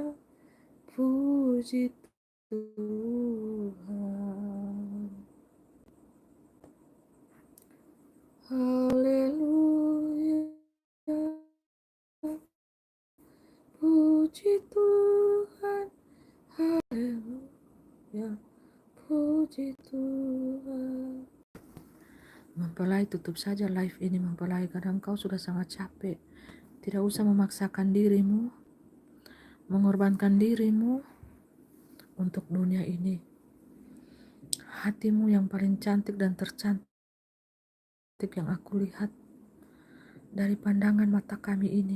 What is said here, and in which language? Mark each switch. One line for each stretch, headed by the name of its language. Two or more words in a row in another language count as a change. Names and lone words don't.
Indonesian: Puji Tuhan, haleluya. Puji Tuhan, haleluya. Puji Tuhan. Mempelai, tutup saja live ini mempelai, kadang kau sudah sangat capek. Tidak usah memaksakan dirimu, mengorbankan dirimu untuk dunia ini. Hatimu yang paling cantik dan tercantik yang aku lihat dari pandangan mata kami ini.